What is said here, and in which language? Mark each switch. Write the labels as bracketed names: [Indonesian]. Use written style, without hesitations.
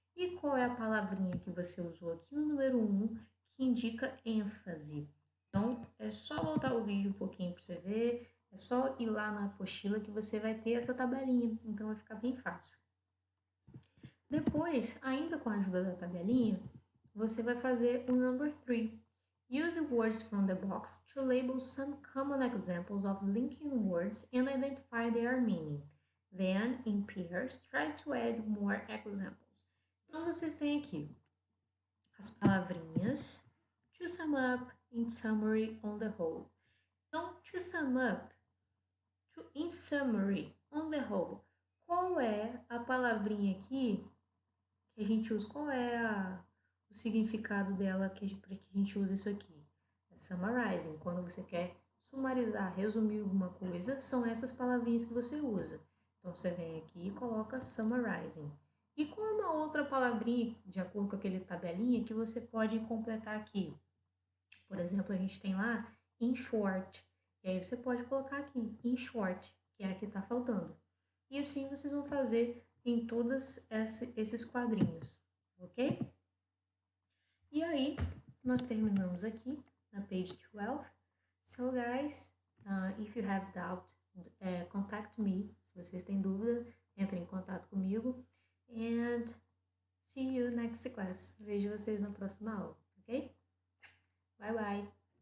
[Portuguese] E qual é a palavrinha que você usou aqui no número 1 que indica ênfase? Então, é só voltar o vídeo um pouquinho para você ver. É só ir lá na apostila que você vai ter essa tabelinha, então vai ficar bem fácil. Depois, ainda com a ajuda da tabelinha, você vai fazer o number 3. [English] Use words from the box to label some common examples of linking words and identify their meaning. Then, in pairs, try to add more examples. [Portuguese] Então, vocês têm aqui as palavrinhas to sum up, in summary, on the whole. Então, to sum up, in summary, on the whole. Qual é a palavrinha aqui que a gente usa? Qual é o significado dela para que a gente usa isso aqui? É summarizing. Quando você quer sumarizar, resumir alguma coisa, são essas palavrinhas que você usa. Então, você vem aqui e coloca summarizing. E qual é uma outra palavrinha, de acordo com aquele tabelinha, que você pode completar aqui? Por exemplo, a gente tem lá in short. E aí você pode colocar aqui in short, que é a que está faltando. E assim vocês vão fazer em todos esses quadrinhos, ok? E aí, nós terminamos aqui na page 12. [English] So, guys, if you have doubt, contact me. [Portuguese] Se vocês têm dúvida, entrem em contato comigo. [English] And see you next class. [Portuguese] Vejo vocês na próxima aula, ok? Bye, bye.